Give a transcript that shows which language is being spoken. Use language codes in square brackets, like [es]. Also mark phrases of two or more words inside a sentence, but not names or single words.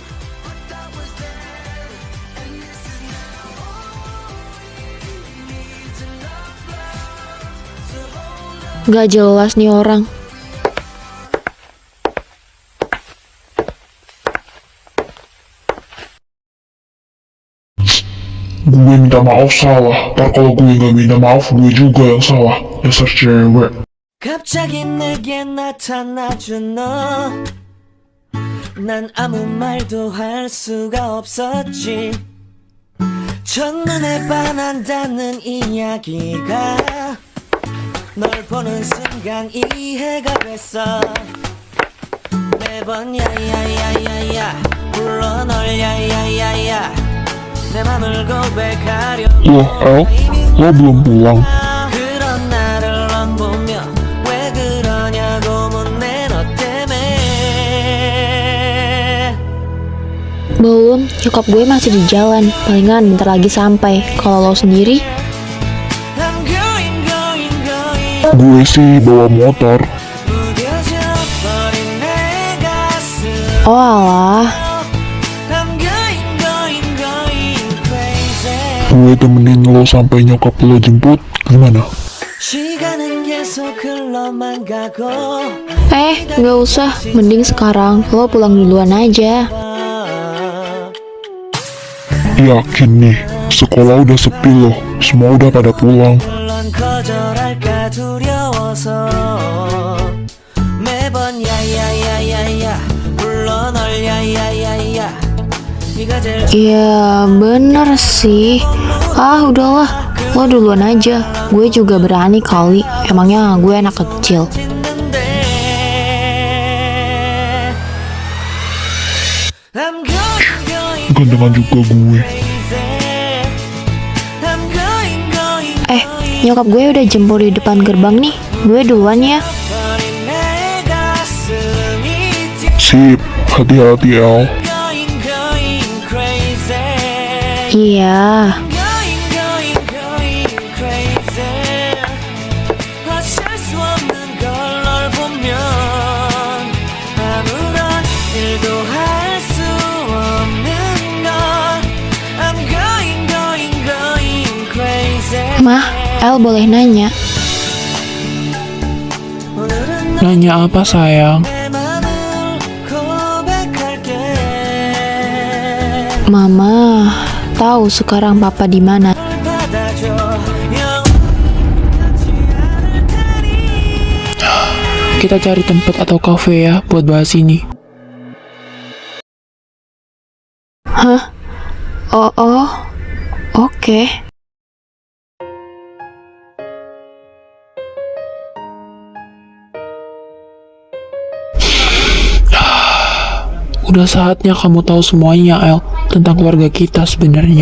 [id] Gak jelas nih orang. gue minta maaf salah. Ntar kalau gue gak minta maaf, gue juga yang salah. Dasar cewek. [ko] 갑자기 내게 나타나준 너 난 아무 말도 할 수가 없었지 첫눈에 반한다는 이야기가 널 보는 순간 이해가 됐어 매번 야야야야야 불러 널 야야야야 내 맘을 고백하려고 [id] Loh, El, lo belum pulang? [ko] 그런 나를 넌 보며 왜 그러냐고 묻네 너 때문에 [id] Belum, nyokap gue masih di jalan. Palingan bentar lagi sampai. Kalau lo sendiri? [en] I'm going [id] Gue sih bawa motor. [ko] 무뎌져 버린 내 가슴 [id] Oh alah. [en] I'm going crazy [id] Gue temenin lo sampai nyokap lo jemput. Gimana? [ko] 시간은 계속 계속 흘러만 가고 [id] Nggak usah. Mending sekarang lo pulang duluan aja. Yakin nih, sekolah udah sepi loh. Semua udah pada pulang. [ko] 물론 거절할까 두려워서 매번 야야야야야 불러 널 야야야야 네가 제일 [id] Ya bener sih. Udahlah. Lo duluan aja. Gue juga berani kali. Emangnya gue anak kecil. [en] 짓는데 I'm going [id] Gantengan juga gue. [en] crazy I'm going [id] Nyokap gue udah jemput di depan gerbang nih. Gue duluan ya. [ko] 버린 내 가슴이 [id] Sip, hati-hati El. [en] going crazy [id] Iya. [en] going crazy [ko] 어쩔 수 없는 걸 널 보면 아무런 일도 할 수 없는 걸 [en] I'm going crazy [id] Mah, El boleh nanya. [ko] 오늘은 [id] Nanya apa sayang? [ko] 내 맘을 고백할게 [id] Mama tahu sekarang papa di mana. [ko] 받아줘 영원히 않을 테니 [id] Kita cari tempat atau kafe ya buat bahas ini. Hah? Oh, oke. Udah saatnya kamu tahu semuanya, El, tentang keluarga kita sebenarnya.